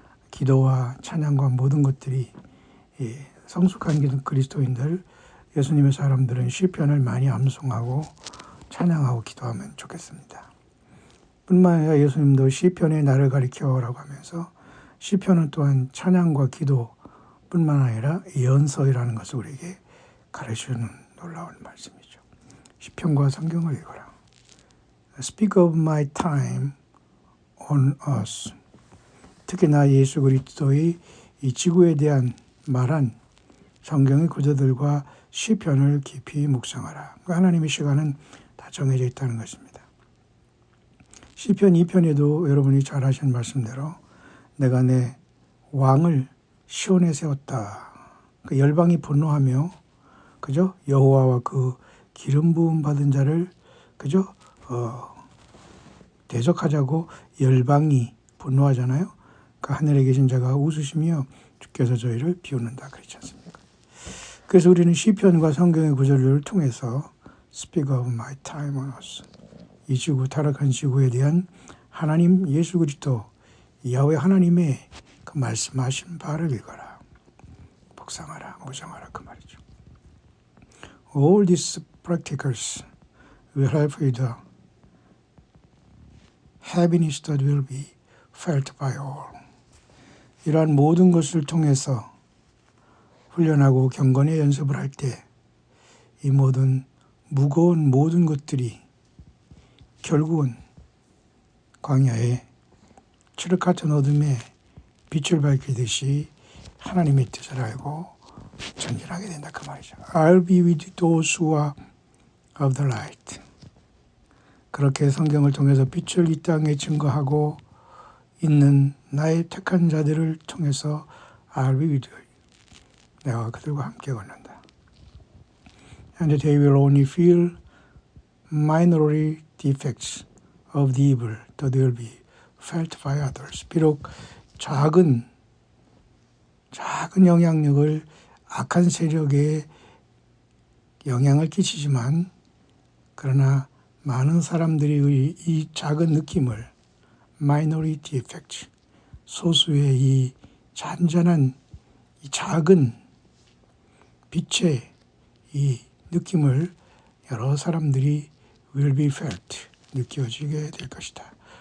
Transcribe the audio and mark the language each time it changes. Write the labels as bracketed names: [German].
[Korean] 기도와 찬양과 모든 것들이 성숙한 그리스도인들, 예수님의 사람들은 시편을 많이 암송하고 찬양하고 기도하면 좋겠습니다. 뿐만 아니라 예수님도 시편에 나를 가리켜라고 하면서 시편은 또한 찬양과 기도뿐만 아니라 연서이라는 것을 우리에게 가르쳐주는 놀라운 말씀이죠. 시편과 성경을 읽어라. [English] Speak of my time on earth. [Korean] 특히 나 예수 그리스도의 이 지구에 대한 말한 성경의 구절들과 시편을 깊이 묵상하라. 하나님의 시간은 다 정해져 있다는 것입니다. 시편 2편에도 여러분이 잘 아시는 말씀대로 내가 내 왕을 시온에 세웠다. 그 열방이 분노하며 그죠? 여호와와 그 기름 부음 받은 자를 그죠? 대적하자고 열방이 분노하잖아요. 그 하늘에 계신 자가 웃으시며 주께서 저희를 비웃는다 그렇지 않습니까? 그래서 우리는 시편과 성경의 구절을 통해서 [English] Speak of my time on earth. [Korean] 이 지구, 타락한 지구에 대한 하나님 예수 그리스도 야훼 하나님의 그 말씀하신 바를 읽어라. 묵상하라, 무상하라 그 말이죠. [English] All these practicals will help with the happiness that will be felt by all. [Korean] 이러한 모든 것을 통해서 훈련하고 경건의 연습을 할 때 이 무거운 모든 것들이 결국은 광야에 칠흑 같은 어둠에 빛을 밝히듯이 하나님의 뜻을 알고 전진하게 된다 그 말이죠. [English] I'll be with those who are of the light. [Korean] 그렇게 성경을 통해서 빛을 이 땅에 증거하고 있는 나의 택한 자들을 통해서 [English] I'll be with you. [Korean] 내가 그들과 함께 걷는다. [English] And they will only feel minority defects of the evil that will be felt by others. [Korean] 비록 작은 영향력을 악한 세력에 영향을 끼치지만 그러나 많은 사람들이 이 작은 느낌을 [English] minority effect, [Korean] 소수의 이 잔잔한 이 작은 빛의 이 느낌을 여러 사람들이 [English] will be felt, [Korean] 느끼게 될 것이다.